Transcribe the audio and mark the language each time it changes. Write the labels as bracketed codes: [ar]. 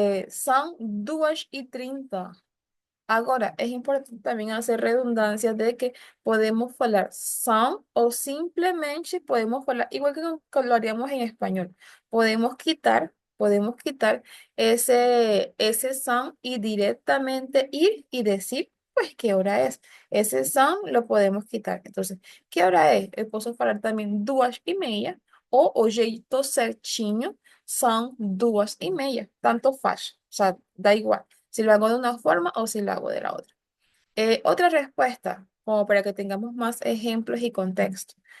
[es] Son 2:30. Ahora, es importante también hacer redundancia de que podemos hablar son o simplemente podemos hablar, igual que lo haríamos en español, podemos quitar ese son y directamente ir y decir, pues, ¿qué hora es? Ese son lo podemos quitar. Entonces, ¿qué hora es? [pt] Eu posso falar también 2:30 o o jeito certinho [es] son 2:30. Tanto faz, o sea, da igual si lo hago de una forma o si lo hago de la otra. Otra respuesta, como para que tengamos más ejemplos y contexto.